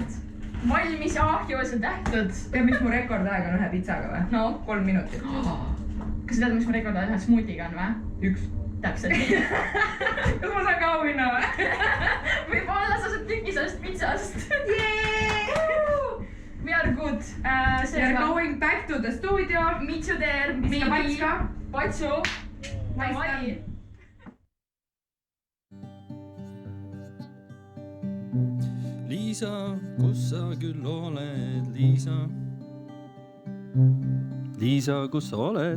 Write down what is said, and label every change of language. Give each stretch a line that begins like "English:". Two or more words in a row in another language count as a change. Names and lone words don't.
Estonian: Valmis ja ahjus ja tehtud. Tead, mis mu rekordaeg on ühe pitsaga või? No? 3 minutit. Kas sa tead, mis mu rekordaeg ühe smuutiga on või? 1. Täpselt nii. Kas ma saan ka auhinna või? Võib-olla sa saad tüki sellest pitsast.
English: We are good. See We are going back to the studio. Mitsu there,
Estonian: Mis ka Patska? Patsu, Mari. Liisa, kus sa küll oled, Liisa? Liisa, kus sa oled?